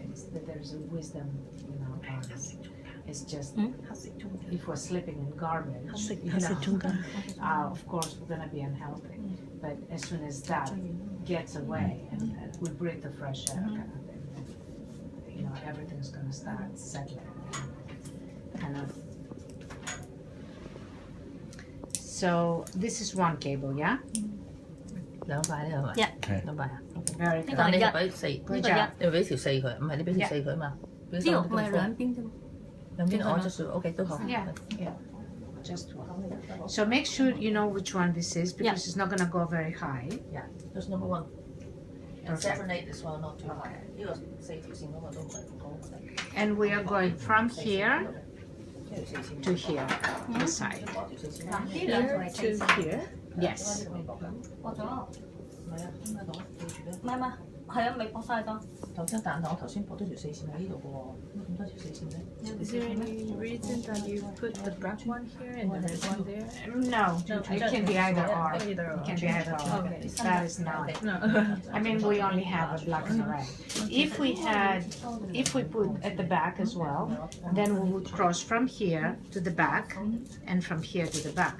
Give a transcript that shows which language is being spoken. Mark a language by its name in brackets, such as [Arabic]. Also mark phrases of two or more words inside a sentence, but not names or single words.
[English] It's that there's a wisdom in our bodies. It's just if we're sleeping in garbage, of course we're gonna be unhealthy. But as soon as that gets away and we breathe the fresh air, kind of thing, everything's gonna start settling. So this is one cable, yeah? [Cantonese] 兩塊呢係咪？兩塊啊。 [English] Very good. [Cantonese] 但你係俾4， [English] Good job. [Cantonese] 你俾條4佢，唔係你俾條4佢嘛？呢呢個唔係兩邊啫嘛。兩邊我就 OK 都好。 [English] Yeah, just one. So make sure you know which one this is because it's not gonna go very high. Yeah, that's number 1. And 7, 8 this one not too high. [Cantonese] 呢個4條線嗰個都唔係咁高。 [English] And we are going from here to here, this side. Here to here. Yes. [Cantonese] 過咗。唔係啊，應該攞記住咧。唔係，係啊，未駁晒㗎。但我頭先駁咗條4線喺呢度嘅喎，咁多條4線咧？ [English] Is there any reason that you put the black one here and the red one there? No, it can be either or. Either or. It can be either or. Okay. That is not. No. I mean, we only have a black and a red. If we put at the back as well, then we would cross from here to the back and from here to the back.